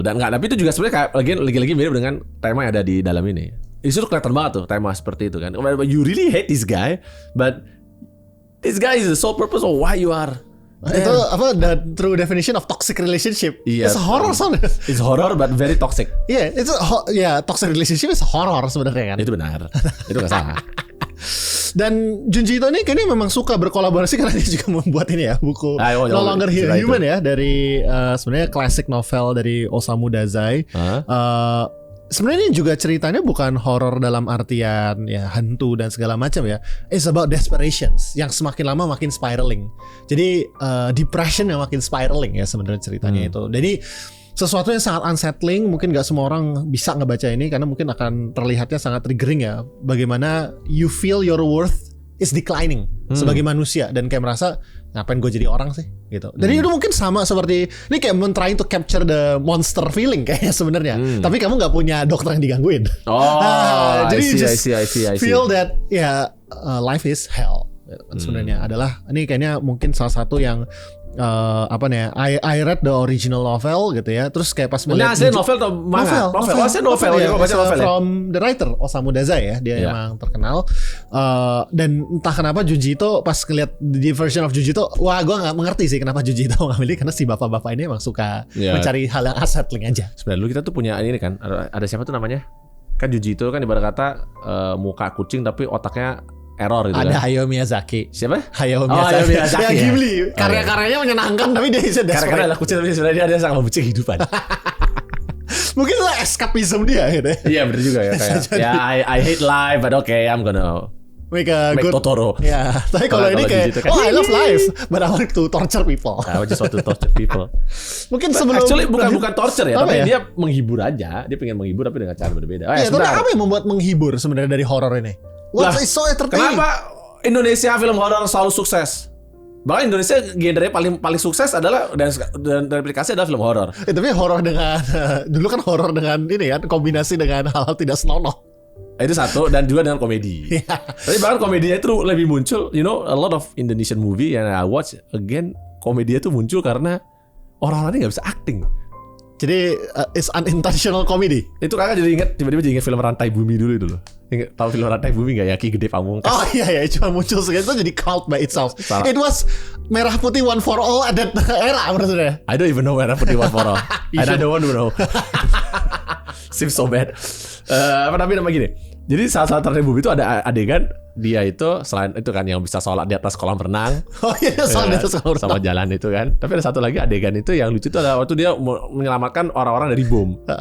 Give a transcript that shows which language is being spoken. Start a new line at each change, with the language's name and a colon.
Indonesian: Dan tapi itu juga sebenarnya lagi-lagi mirip dengan tema yang ada di dalam ini. Itu kelihatan banget tuh tema seperti itu kan.
English: You really hate this guy, but this guy is the sole purpose of why you are Itu apa the true definition of toxic relationship.
Indonesian: Iya.
English: It's a horror sound. It's horror but very toxic. Iya, toxic relationship is horror sebenarnya kan.
Indonesian: Itu benar. Itu nggak salah. Dan Junji Ito ini kayaknya memang suka berkolaborasi karena dia juga membuat ini ya buku No Longer Human ya dari sebenarnya classic novel dari Osamu Dazai. Sebenarnya ini juga ceritanya bukan horor dalam artian ya hantu dan segala macam ya.
English: It's about desperations
Indonesian: yang semakin lama makin spiraling. Jadi depression yang makin spiraling ya sebenarnya ceritanya itu. Jadi sesuatu yang sangat unsettling, mungkin gak semua orang bisa ngebaca ini karena mungkin akan terlihatnya sangat triggering ya. Bagaimana
English: you feel your worth is declining
Indonesian: sebagai manusia dan kayak merasa ngapain gue jadi orang sih gitu. Jadi itu mungkin sama seperti ini kayak
English: trying to capture the monster feeling
Indonesian: kayaknya sebenarnya. Tapi kamu nggak punya dokter yang digangguin.
English: Jadi you just feel that life is hell.
Indonesian: Sebenarnya adalah ini kayaknya mungkin salah satu yang
English: I read the original novel
Indonesian: gitu ya. Terus kayak pas melihat novel atau manga? Novel ya.
English: From the writer
Indonesian: Osamu Dazai ya. Dia emang terkenal. Dan entah kenapa Junji Ito pas ngeliat
English: the version of Junji Ito,
Indonesian: wah gue gak mengerti sih kenapa Junji Ito ngambil, karena si bapak-bapak ini emang suka mencari hal yang unsettling aja. Sebenarnya dulu kita tuh punya ini kan, ada siapa tuh namanya? Kan Junji Ito kan ibarat kata muka kucing tapi otaknya error gitu. Ada kan? Hayao Miyazaki. Siapa? Hayao Miyazaki. Ya Ghibli. Karya-karyanya menyenangkan tapi dia bisa karya-karya adalah kucing tapi sebenarnya dia sangat membenci kehidupan. Mungkin itu escapism dia gitu. Iya benar juga ya kayak.
English: I hate life but okay I'm gonna make good Totoro. Ya, tapi kalau ini kayak I love life but I want to torture people. I just want to torture people.
Indonesian: Mungkin sebelum actually bukan torture ya, tapi dia menghibur aja. Dia pengen menghibur tapi dengan cara berbeda. Iya, tapi apa yang membuat menghibur sebenarnya dari horor ini?
English: What is so entertaining?
Indonesian: Kenapa Indonesia film horor selalu sukses? Bahkan Indonesia genre paling sukses adalah dan replikasi adalah film horor. Tapi horor dengan dulu kan horor dengan ini kan kombinasi dengan hal-hal tidak senonoh. Itu satu, dan juga dengan komedi. Tapi bahkan komedinya itu lebih muncul,
English: a lot of Indonesian movie
Indonesian: yang
English: I watch again,
Indonesian: komedinya itu muncul karena orang-orangnya nggak bisa acting.
English: Jadi it's unintentional comedy.
Indonesian: Itu kakak tiba-tiba jadi ingat film Rantai Bumi dulu itu loh. Tahu film Rantai Bumi nggak ya, Ki Gede Pamungkas? Oh iya cuma muncul sekali itu jadi
English: cult by itself. It was Merah Putih One for All at that era maksudnya. I don't even know Merah Putih One for All. And I don't want to know. Seems so bad.
Indonesian: Nama gini. Jadi saat Rantai Bumi itu ada adegan dia itu selain itu kan yang bisa sholat di atas kolam renang. Oh iya, sholat di atas kolam renang sama jalan itu kan. Tapi ada satu lagi adegan itu yang lucu itu adalah waktu dia menyelamatkan orang-orang dari bom.